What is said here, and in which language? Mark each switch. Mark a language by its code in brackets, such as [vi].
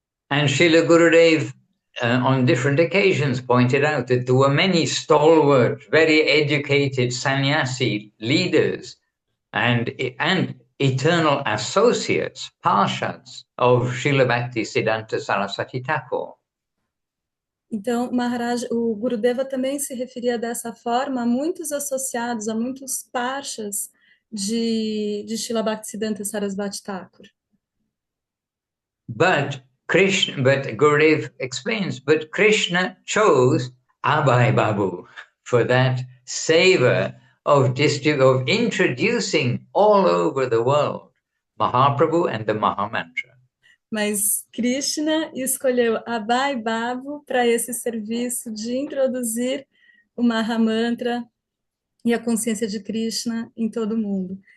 [en] And Srila Gurudev, on different occasions, pointed out that there were many stalwart, very educated sannyasi leaders and eternal associates, parshads of Srila Bhaktisiddhanta Saraswati Thakur. [pt] Então, o Gurudeva também se referia dessa forma a muitos associados, a muitos parshas de Srila Bhaktisiddhanta Sarasvati Thakur. [en] But Gurudev explains, but Krishna chose Abhay Babu for that savor of introducing all over the world Mahaprabhu and the Mahamantra. [pt] Mas Krishna escolheu Abhay Babu para esse serviço de introduzir o Mahamantra e a consciência de Krishna em todo o mundo.